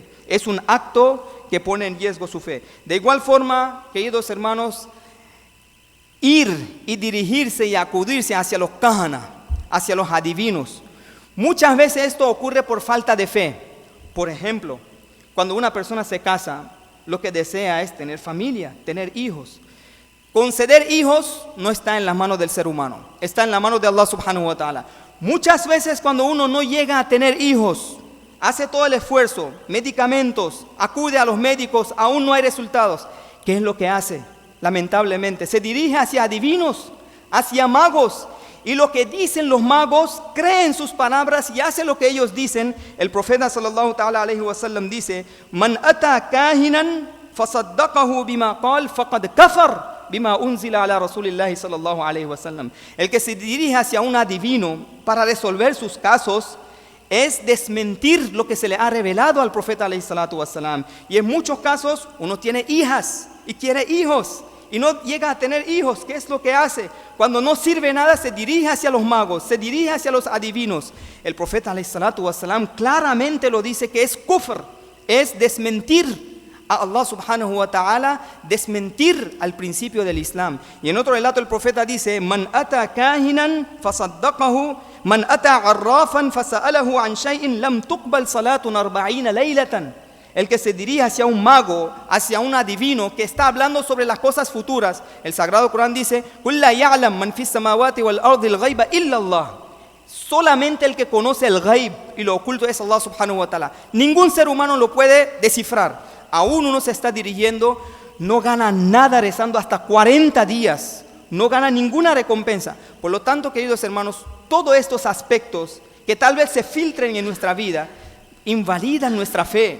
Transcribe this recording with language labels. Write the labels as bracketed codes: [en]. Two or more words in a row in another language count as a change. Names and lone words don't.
[es] Es un acto que pone en riesgo su fe. De igual forma, queridos hermanos, ir y dirigirse y acudirse hacia los kahana, hacia los adivinos. Muchas veces esto ocurre por falta de fe. Por ejemplo, cuando una persona se casa, lo que desea es tener familia, tener hijos. Conceder hijos no está en las manos del ser humano, está en las manos de [ar] الله سبحانه وتعالى. [es] Muchas veces cuando uno no llega a tener hijos, hace todo el esfuerzo, medicamentos, acude a los médicos, aún no hay resultados. ¿Qué es lo que hace? Lamentablemente, se dirige hacia adivinos, hacia magos. Y lo que dicen los magos, creen sus palabras y hace lo que ellos dicen. El profeta [ar] صلى الله تعالى عليه وسلم dice: من أتى كاهنا فصدقه بما قال فقد كفر بما أنزل على رسول الله صلى الله عليه وسلم. [es] El que se dirige hacia un adivino para resolver sus casos es desmentir lo que se le ha revelado al profeta [ar] عليه الصلاة والسلام. [es] Y en muchos casos uno tiene hijas y quiere hijos y no llega a tener hijos. ¿Qué es lo que hace? Cuando no sirve nada se dirige hacia los magos, se dirige hacia los adivinos. El profeta [ar] عليه الصلاة والسلام [es] claramente lo dice que es kufr, es desmentir a [ar] الله سبحانه وتعالى, [es] desmentir al principio del Islam. Y en otro relato el profeta dice: [ar] من أتى كاهنا فصدقه، من أتى عرافا فسأله عن شيء لم تقبل صلاة 40 ليلة. [es] El que se dirige hacia un mago, hacia un adivino que está hablando sobre las cosas futuras. El Sagrado Corán dice: [ar] قل لا يعلم من في السماوات والأرض الغيب إلا الله. [es] Solamente el que conoce el ghaib y lo oculto es [ar] الله سبحانه وتعالى. [es] Ningún ser humano lo puede descifrar. Aún uno se está dirigiendo, no gana nada rezando hasta 40 días, no gana ninguna recompensa. Por lo tanto, queridos hermanos, todos estos aspectos que tal vez se filtren en nuestra vida, invalidan nuestra fe.